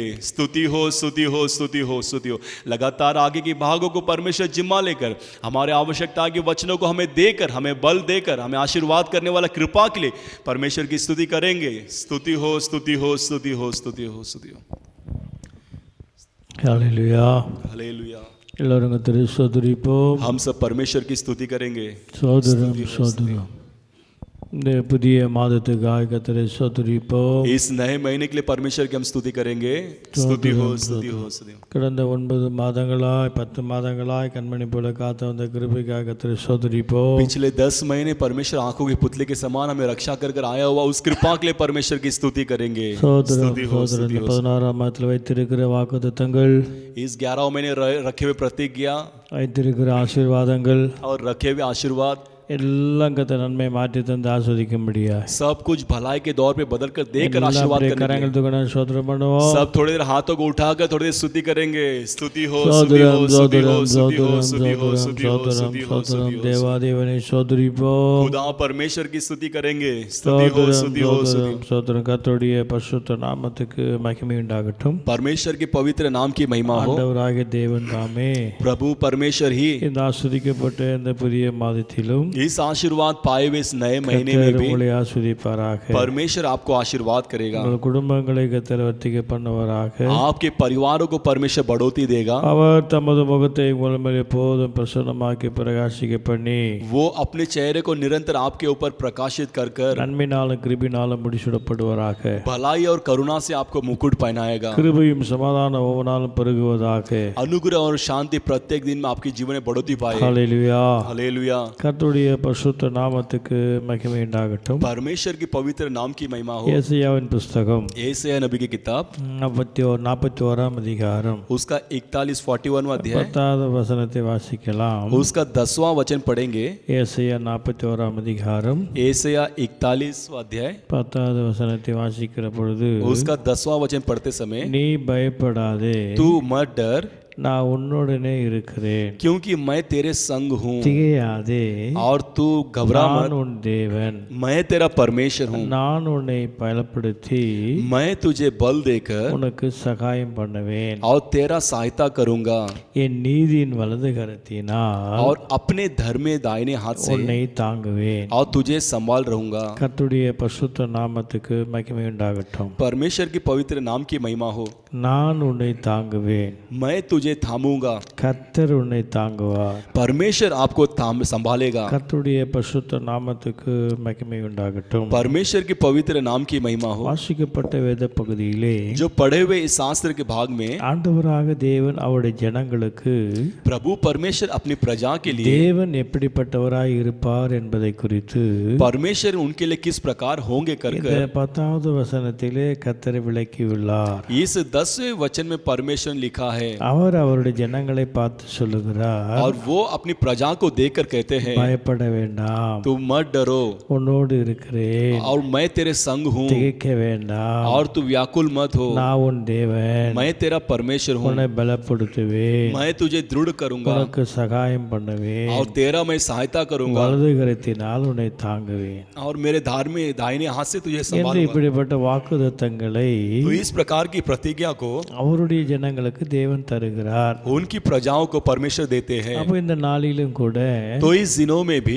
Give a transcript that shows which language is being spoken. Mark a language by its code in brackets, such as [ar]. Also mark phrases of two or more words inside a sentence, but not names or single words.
[hi] स्तुति हो स्तुति हो स्तुति हो स्तुति हो। लगातार आगे की भागों को परमेश्वर जिम्मा लेकर हमारे आवश्यकता के वचनों को हमें देकर, हमें बल देकर, हमें आशीर्वाद करने वाला कृपा के लिए परमेश्वर की स्तुति करेंगे। स्तुति हो स्तुति हो स्तुति हो स्तुति हो स्तुति हो। हालेलुया हालेलुया। [ta] எல்லாரும் கர்த்தரை ஸ்தோத்திரிப்போம். [hi] हम सब परमेश्वर की स्तुति करेंगे. [ta] சோதரம் சோதரம் இந்த புதிய மாதத்துக்காக கர்த்தரை ஸ்தோத்திரிப்போம். [hi] इस नए महीने के लिए परमेश्वर की हम स्तुति करेंगे. स्तुति हो, स्तुति हो, स्तुति हो. [ta] கடந்த 9 மாதங்களாய் 10 மாதங்களாய் கண்மணி போல காத்த வந்த கிருபைக்காக கர்த்தரை ஸ்தோத்திரிப்போம். [hi] पिछले 10 महीने परमेश्वर आंखों के पुतले के समान हमें रक्षा कर आया हुआ उस कृपा के लिए परमेश्वर की स्तुति करेंगे. स्तुति हो, स्तुति हो. [ta] 16ஆம் மாதத்தில் வைத்திருக்கிற வாக்குத்தத்தங்கள், [hi] इस 11 महीने रखे हुए प्रतिज्ञा [ta] வைத்திருக்கிற ஆசீர்வாதங்கள் [hi] और रखे हुए आशीर्वाद [ta] எல்லாம் கர்த்தர் நன்மை மாற்றி தந்து ஆஸ்வதிக்கும்படியா [hi] सब कुछ भलाई के दौर पे बदल कर देकर आशीर्वाद करने [ta] கரங்கள் தூக்கி ஸ்தோத்திரம் பண்ணுவோம். [hi] सब थोड़ी देर हाथों को उठाकर थोड़ी देर स्तुति करेंगे. स्तुति हो, स्तुति हो, स्तुति हो, स्तुति हो, स्तुति हो, स्तुति हो, स्तुति हो, स्तुति हो. [ta] தேவாதேவனை ஸ்தோத்திரிப்போம். [hi] खुदा परमेश्वर की स्तुति करेंगे. स्तुति हो, स्तुति हो, स्तुति हो. [ta] ஸ்தோத்திரம். கர்த்தருடைய பரிசுத்த நாமத்துக்கு மகிமை உண்டாகட்டும். [hi] परमेश्वर के पवित्र नाम की महिमा हो. [ta] ஆண்டவராகிய தேவன் தாமே [hi] प्रभु परमेश्वर ही [ta] இந்த ஆசீர்வதிக்கப்பட்ட இந்த புதிய மாதத்திலும் [hi] इस आशीर्वाद पाए हुए इस नए महीने में भी [ta] உங்களை ஆசீர்வதிப்பாராக. [hi] परमेश्वर आपको आशीर्वाद करेगा. [ta] உங்கள் குடும்பங்களை கர்த்தர் வர்த்திக்க பண்ணுவாராக. [hi] आपके परिवारों को परमेश्वर बढ़ोतरी देगा. [ta] அவர் தமது முகத்தை உங்கள் மேல் எப்போதும் பிரசன்னமாக்கி பிரகாசிக்க பண்ணி [hi] वो अपने चेहरे को निरंतर आपके ऊपर प्रकाशित कर कर [ta] நன்மையினாலும் கிருபையினாலும் முடிசூடப்படுவாராக. [hi] भलाई और करुणा से आपको मुकुट पहनाएगा. [ta] கிருபையும் சமாதானம் ஒவ்வொரு பெருகுவதாக. [hi] अनुग्रह और शांति प्रत्येक दिन में आपके जीवन में बढ़ोतरी पाए. [ta] ஹல்லேலூயா. [hi] हालेलुया. [ta] கர்த்தருடைய பரிசுத்த நாமத்துக்கு மகிமை உண்டாகட்டும். [hi] परमेश्वर की पवित्र नाम की महिमा हो. [ta] ஏசாயாவின் புஸ்தகம் [hi] यशायाह नबी की किताब [ta] 41ஆம் அதிகாரம் [hi] उसका 41वां अध्याय [ta] 10வது வசனத்தை வாசிக்கலாம். [hi] उसका 10वां वचन पढ़ेंगे. [ta] ஏசாயா 41ஆம் அதிகாரம் [hi] यशायाह 41वां अध्याय [ta] 10வது வசனத்தை வாசிக்கிற பொழுது, [hi] उसका 10वां वचन पढ़ते समय [ta] நீ பயப்படாதே, [hi] तू मत डर [ta] நான் உன்னோடனே இருக்கிறேன், [hi] क्योंकि मैं तेरे संग हूँ. [ta] திகையாதே, [hi] और तू घबरा [ta] நான் [hi] मत, [ta] உன் தேவன், [hi] मैं तेरा परमेश्वर हूँ. [ta] நான் उन्னை பலப்படுத்தி [hi] मैं तुझे बल देकर [ta] உனக்கு சகாயம் பண்ணுவேன், [hi] और तेरा सहायता करूंगा [ta] என் நீதியின் வலது கரத்தினால் [hi] और अपने धर्म में दाहिने हाथ से [ta] உன்னை தாங்குவேன். [hi] और तुझे संभाल रहूंगा. [ta] கர்த்தருடைய பரிசுத்த நாமத்துக்கு மகிமை உண்டாகட்டும். [hi] परमेश्वर की पवित्र नाम की महिमा हो. [ta] நான் உன்னை தாங்குவேன், [hi] मैं तुझे थामूंगा. [ta] கர்த்தர் உன்னை தாங்குவார். [hi] परमेश्वर आपको संभालेगा. [ta] கர்த்தருடைய பரிசுத்த நாமத்துக்கு மகிமை உண்டாகட்டும். [hi] परमेश्वर की पवित्र नाम की महिमा हो. [ta] வாசிக்கப்பட்ட வேத பகுதியிலே [hi] जो पढ़े हुए इस शास्त्र के भाग में [ta] ஆண்டவராக தேவன் அவருடைய ஜனங்களுக்கு [hi] प्रभु परमेश्वर अपनी प्रजा के लिए [ta] தேவன் எப்படிப்பட்டவராய் இருப்பார் என்பதை குறித்து [hi] परमेश्वर उनके लिए किस प्रकार होंगे कर [ta] இந்த 10வது வசனத்திலே கர்த்தர் விளக்கியுள்ளார். [hi] इस 10वें वचन में परमेश्वर ने लिखा है [ta] அவர் அவருடைய ஜனங்களை பார்த்து சொல்லுகிறார், [hi] और वो अपनी प्रजा को देखकर कहते हैं [ta] பயப்பட வேண்டாம், [hi] तू मत डरो [ta] உன்னோடு இருக்கிறேன், [hi] और मैं तेरे संग हूँ. [ta] திகைக்க வேண்டாம், [hi] और तू व्याकुल मत हो, [ta] நான் உன் தேவன், [hi] मैं तेरा परमेश्वर हूँ. [ta] உன்னை பலப்படுத்துவேன், [hi] मैं तुझे दृढ़ करूंगा [ta] உனக்கு சகாயம் பண்ணுவேன், [hi] और तेरा मैं सहायता करूंगा [ta] வலது கரத்தினால் உன்னை தாங்குவேன் [hi] और मेरे धार में दाहिने हाथ से तुझे [ta] என்று [hi] संभालूंगा. [ta] இப்படிப்பட்ட வாக்குத்தத்தங்களை [hi] तो इस प्रकार की प्रतिज्ञा को [ta] அவருடைய ஜனங்களுக்கு தேவன் தருகிறார். [hi] उनकी प्रजाओं को परमेश्वर देते हैं. [ta] அப்போ இந்த நாளிலும் கூட [hi] तो इस दिनों में भी